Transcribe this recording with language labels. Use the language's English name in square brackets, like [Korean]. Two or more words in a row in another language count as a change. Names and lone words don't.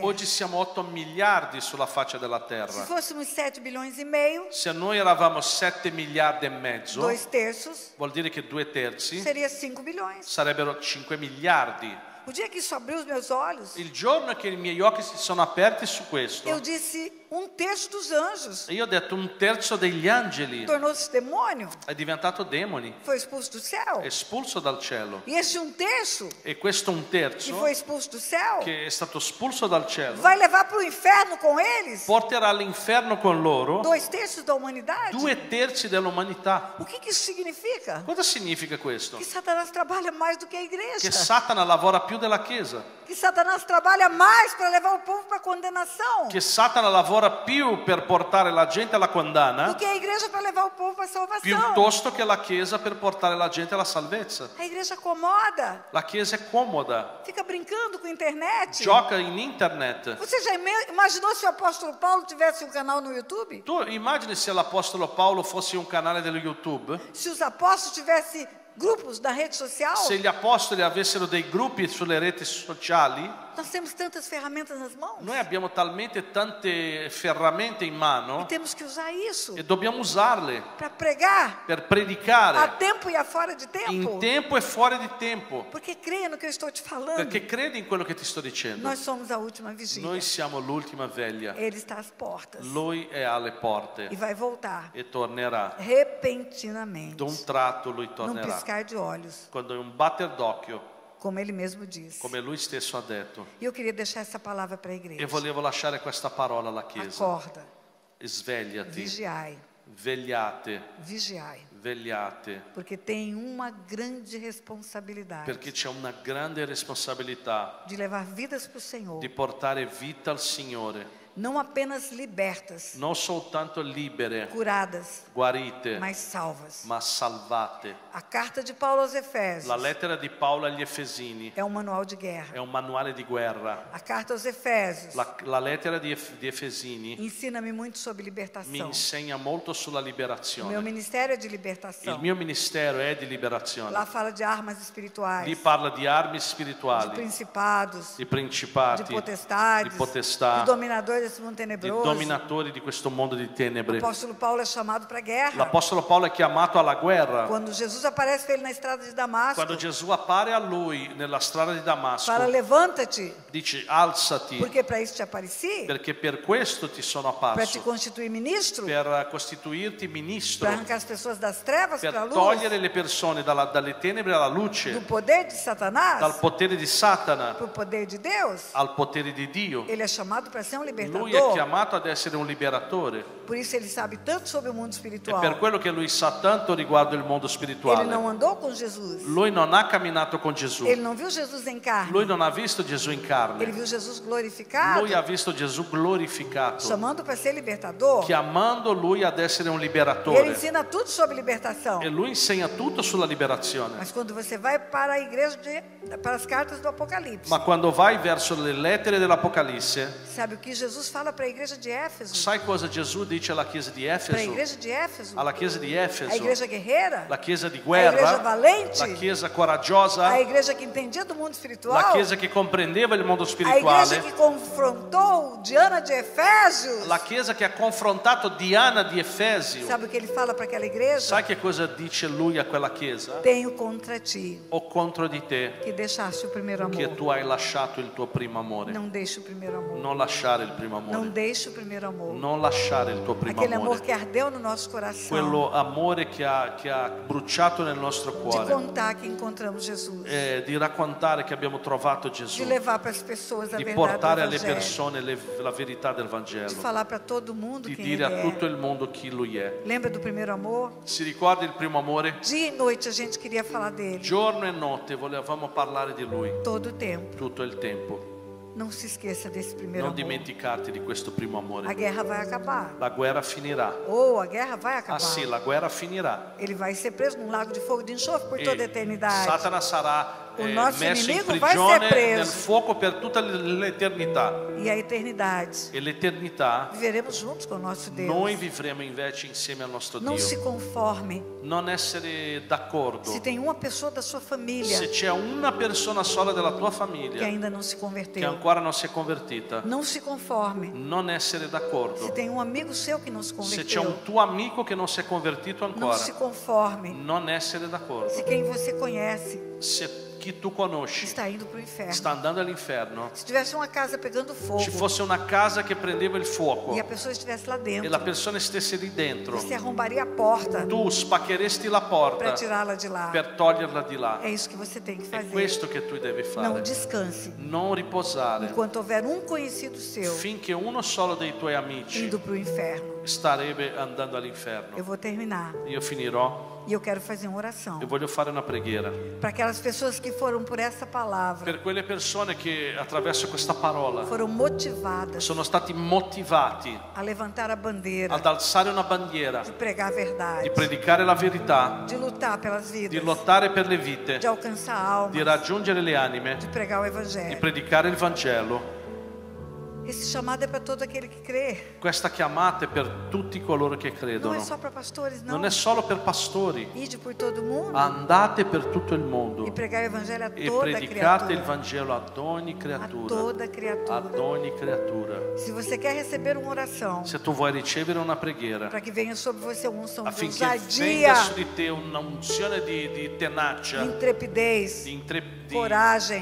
[Italian] Oggi siamo 8 miliardi sulla faccia della [Portuguese] Se [Italian] terra. [Portuguese] fôssemos 7 bilhões e meio, [Italian] Se noi eravamo 7 miliardi e mezzo, 2/3 vuol dire che 2/3 [Portuguese] seria 5 bilhões. [Italian] sarebbero 5 miliardi. [Portuguese] O dia que isso abriu os meus olhos, [Italian] Il giorno che i miei occhi si sono aperti su questo, [Portuguese] eu disse: 1/3 dos anjos [Italian] io ho detto 1/3 degli angeli [Portuguese] tornou-se demônio, [Italian] è diventato demoni, [Portuguese] foi expulso do céu. [Italian] espulso dal cielo. [Portuguese] E este 1/3 [Italian] E questo [Portuguese] que 1/3 foi expulso do céu [Italian] che è stato espulso dal cielo [Portuguese] vai levar para o inferno com eles [Italian] porterà all'inferno con loro [Portuguese] 2/3 da humanidade. [Italian] 2/3 dell'umanità. [Portuguese] O que isso significa? [Italian] Cosa significa questo? [Portuguese] Que Satanás trabalha mais do que a [Italian] Che [Portuguese] igreja. [Italian] Satana lavora più della Chiesa, [Portuguese] Que Satanás trabalha mais para levar o povo para a condenação [Italian] che Satana lavora più per portare la gente alla [Portuguese] do [Italian] condanna [Portuguese] que a igreja para levar o povo para a salvação. [Italian] piuttosto che la Chiesa per portare la gente alla salvezza. [Portuguese] A igreja acomoda, [Italian] La Chiesa è comoda, [Portuguese] fica brincando com a internet. [Italian] gioca in internet. [Portuguese] Você já imaginou se o apóstolo Paulo tivesse um canal no YouTube? [Italian] Tu immagini se l'Apostolo Paolo fosse un canale dello YouTube? [Portuguese] Se os apóstolos tivessem grupos na rede social? [Italian] Se gli apostoli avessero dei gruppi sulle reti sociali? [Portuguese] Nós temos tantas ferramentas nas mãos. [Italian] Noi abbiamo talmente tante ferramente in [Portuguese] E [Italian] mano [Portuguese] temos que usar isso [Italian] e dobbiamo usarle [Portuguese] para pregar [Italian] per [Portuguese] a [Italian] predicare [Portuguese] tempo e a fora de tempo. [Italian] in tempo e fuori di tempo, [Portuguese] Porque creia no que eu estou te falando. [Italian] perché credi in quello che ti sto dicendo. [Portuguese] Nós somos a última vigília. [Italian] Noi siamo l'ultima veglia, [Portuguese] Ele está às portas [Italian] lui è alle porte [Portuguese] e vai voltar [Italian] e tornerà. [Portuguese] repentinamente, [Italian] D'un tratto lui [Portuguese] num [Italian] tornerà, [Portuguese] piscar de olhos, [Italian] quando è un batter d'occhio, [Portuguese] como ele mesmo disse. [Italian] come lui stesso ha detto. [Portuguese] E eu queria deixar essa palavra para a igreja. [Italian] E volevo lasciare questa parola alla Chiesa. [Portuguese] Acorda, [Italian] Svegliati, [Portuguese] vigiai, [Italian] vegliate, [Portuguese] vigiai, [Italian] vegliate, [Portuguese] porque tem uma grande responsabilidade [Italian] perché c'è una grande responsabilità [Portuguese] de levar vidas para o Senhor, [Italian] di portare vita al Signore, [Portuguese] não apenas libertas, [Italian] non soltanto libere, [Portuguese] curadas, [Italian] guarite, [Portuguese] mas salvas. [Italian] ma salvate. [Portuguese] A carta de Paulo aos [Italian] La [Portuguese] Efésios [Italian] lettera di Paolo agli Efesini [Portuguese] é um manual de guerra. [Italian] è un manuale di guerra. [Portuguese] A carta aos Efésios [Italian] La lettera di Efesini [Portuguese] ensina-me muito sobre [Italian] mi [Portuguese] libertação. [Italian] insegna molto sulla [Portuguese] O meu [Italian] liberazione. [Portuguese] ministério é de [Italian] Il [Portuguese] libertação. [Italian] mio ministero è di liberazione. [Portuguese] Lá fala de armas [Italian] Lì [Portuguese] espirituais, [Italian] parla di armi [Portuguese] de [Italian] spirituali, [Portuguese] principados, [Italian] di [Portuguese] de [Italian] principati, [Portuguese] potestades, [Italian] di potestà, [Portuguese] de dominadores desse mundo [Italian] di [Portuguese] tenebroso. [Italian] dominatori di questo mondo di [Portuguese] O [Italian] tenebre. [Portuguese] apóstolo Paulo é chamado para a guerra. [Italian] L'Apostolo Paolo è chiamato alla guerra. [Portuguese] Quando Jesus aparece para ele na estrada de Damasco, [Italian] Quando Gesù appare a lui nella strada di Damasco, [Portuguese] fala: levanta-te, [Italian] dice alzati, [Portuguese] porque para isso te apareci, [Italian] perché per questo ti sono [Portuguese] para te [Italian] apparso, [Portuguese] constituir ministro, [Italian] per costituirti ministro, [Portuguese] para arrancar as pessoas das trevas para a [Italian] per [Portuguese] luz, [Italian] togliere le persone dalle tenebre alla [Portuguese] do [Italian] luce, [Portuguese] poder de [Italian] dal [Portuguese] Satanás [Italian] potere di Satana [Portuguese] para o poder de Deus. [Italian] al potere di Dio. [Portuguese] Ele é chamado para ser um [Italian] Lui è [Portuguese] libertador. [Italian] chiamato ad essere un liberatore. [Portuguese] Por isso ele sabe tanto sobre o mundo [Italian] E [Portuguese] espiritual. [Italian] per quello che lui sa tanto riguardo il mondo [Portuguese] Ele [Italian] spirituale. [Portuguese] não andou com Jesus. [Italian] Lui non ha camminato con Gesù. [Portuguese] Ele não viu Jesus em carne. [Italian] Lui non ha visto Gesù in [Portuguese] Ele [Italian] carne. [Portuguese] viu Jesus glorificado, [Italian] Lui ha visto Gesù glorificato, [Portuguese] chamando para ser libertador. [Italian] chiamando lui ad essere un [Portuguese] Ele [Italian] liberatore. [Portuguese] ensina tudo sobre libertação. [Italian] E lui insegna tutto sulla liberazione. [Portuguese] Mas quando você vai para a igreja, para as cartas do Apocalipse, [Italian] Ma quando vai verso le lettere dell'Apocalisse, [Portuguese] sabe o que Jesus fala para a igreja de Éfeso? [Italian] sai cosa Gesù dice alla chiesa di [Portuguese] Para a [Italian] Efeso? [Portuguese] igreja de Éfeso, [Italian] Alla chiesa di [Portuguese] a [Italian] Efeso, [Portuguese] igreja guerreira, [Italian] la chiesa di [Portuguese] a igreja [Italian] guerra, [Portuguese] valente, [Italian] la chiesa [Portuguese] a [Italian] coraggiosa, [Portuguese] igreja que entendia do mundo [Italian] la [Portuguese] espiritual, [Italian] chiesa che comprendeva il mondo [Portuguese] a igreja [Italian] spirituale, [Portuguese] que confrontou Diana de Efésios. [Italian] la chiesa che ha confrontato Diana di Efesio. [Portuguese] Sabe o que ele fala para aquela igreja? [Italian] Sai che cosa dice lui a quella chiesa? [Portuguese] Tenho contra ti [Italian] O contro di te [Portuguese] que deixaste o primeiro [Italian] che [Portuguese] amor. [Italian] tu hai lasciato il tuo primo amore. [Portuguese] Não deixe o primeiro amor. [Italian] Non lasciare il primo primo [Portuguese] Não [Italian] amore. [Portuguese] deixe o primeiro amor. [Italian] Non lasciare il tuo primo [Portuguese] Aquele amor [Italian] amore. [Portuguese] que ardeu no nosso coração. [Italian] Quello amore che ha bruciato nel nostro [Portuguese] De [Italian] cuore. [Portuguese] contar que encontramos Jesus. [Italian] Di raccontare che abbiamo trovato Gesù. [Portuguese] De levar para as pessoas a [Italian] Di [Portuguese] verdade [Italian] portare [Portuguese] do [Italian] alle [Portuguese] Evangelho. [Italian] persone la verità del [Portuguese] De [Italian] Vangelo. [Portuguese] falar para todo mundo [Italian] Di [Portuguese] quem [Italian] dire [Portuguese] Ele [Italian] a [Portuguese] é. [Italian] tutto il mondo chi Lui è. [Portuguese] Lembra do primeiro amor? [Italian] Si ricorda il primo amore? [Portuguese] Dia e noite a gente queria falar dele. [Italian] Giorno e notte volevamo parlare di Lui. [Portuguese] Todo o tempo. [Italian] Tutto il tempo. [Portuguese] Não se esqueça desse primeiro [Italian] Non [Portuguese] amor. [Italian] dimenticarti di questo primo [Portuguese] A [Italian] amore. [Portuguese] guerra vai acabar. [Italian] La guerra finirà. [Portuguese] Ou a guerra vai [Italian] Ah [Portuguese] acabar. [Italian] sì, la guerra finirà. [Portuguese] Ele vai ser preso num lago de fogo e de enxofre por toda a [Italian] E [Portuguese] eternidade. [Italian] Satana sarà [Portuguese] O nosso [Italian] messo in [Portuguese] inimigo vai ser [Italian] prigione [Portuguese] preso. [Italian] nel fuoco per tutta l'eternità. [Portuguese] E a eternidade. [Italian] E l'eternità [Portuguese] Viveremos juntos com o nosso Deus. [Italian] noi vivremo invece insieme al nostro [Portuguese] Não [Italian] Dio. [Portuguese] se conforme. [Italian] Non essere d'accordo. [Portuguese] Se tem uma pessoa da sua família [Italian] Se c'è una persona sola della tua [Portuguese] que [Italian] famiglia [Portuguese] ainda não se [Italian] che [Portuguese] converteu, [Italian] ancora non si è convertita, [Portuguese] não se conforme. [Italian] non essere [Portuguese] Se [Italian] d'accordo. [Portuguese] tem um amigo seu que não se [Italian] Se c'è [Portuguese] converteu, [Italian] un tuo amico che non si è convertito [Portuguese] não [Italian] ancora, [Portuguese] se conforme. [Italian] non essere d'accordo. [Portuguese] Se quem você conhece [Italian] Se chi tu conosci [Portuguese] está indo para o inferno. [Italian] sta andando all'inferno, [Portuguese] Se tivesse uma casa pegando fogo [Italian] ci fosse una casa che prendeva il fuoco [Portuguese] e a pessoa estivesse lá [Italian] e [Portuguese] dentro, [Italian] la persona stesse lì dentro, [Portuguese] você arrombaria a porta [Italian] tu spaccheresti la [Portuguese] para [Italian] porta [Portuguese] tirá-la de lá. [Italian] per toglierla di là. [Portuguese] É isso que você tem que [Italian] È [Portuguese] fazer. [Italian] questo che tu devi [Portuguese] Não [Italian] fare. [Portuguese] descanse. [Italian] Non riposare [Portuguese] Enquanto houver um conhecido seu [Italian] finché uno solo dei tuoi amici [Portuguese] indo para o inferno. [Italian] starebbe andando all'inferno. [Portuguese] Eu vou terminar. [Italian] Io finirò [Portuguese] E eu quero fazer uma oração. [Italian] e voglio fare una preghiera [Portuguese] Para aquelas pessoas que foram por essa palavra, [Italian] per quelle persone che attraverso questa parola [Portuguese] foram motivadas [Italian] sono stati motivati [Portuguese] a levantar a bandeira, [Italian] ad alzare una bandiera, [Portuguese] de pregar a verdade, [Italian] di predicare la verità, [Portuguese] de lutar pelas [Italian] di [Portuguese] vidas, [Italian] lottare per le vite, [Portuguese] de alcançar almas, [Italian] di raggiungere le anime, [Portuguese] de pregar o [Italian] di [Portuguese] Evangelho. [Italian] predicare il Vangelo. [Portuguese] Esse chamado é para todo aquele que crê. [Italian] Questa chiamata è per tutti coloro che [Portuguese] Não é [Italian] credono. [Portuguese] só para pastores, não. [Italian] Non è solo per pastori. [Portuguese] Ide por todo mundo [Italian] Andate per tutto il mondo [Portuguese] e pregar o Evangelho a [Italian] e [Portuguese] toda [Italian] predicate il [Portuguese] criatura. [Italian] Vangelo ad ogni [Portuguese] A [Italian] creatura. [Portuguese] toda criatura. [Italian] Ad ogni creatura. [Portuguese] Se você quer receber uma oração, [Italian] Se tu vuoi ricevere una preghiera [Portuguese] para que venha sobre você uma unção de [Italian] affinché [Portuguese] ousadia, [Italian] venga su di te un'unzione di tenacia, [Portuguese] intrepidez, [Italian] di [Portuguese] coragem,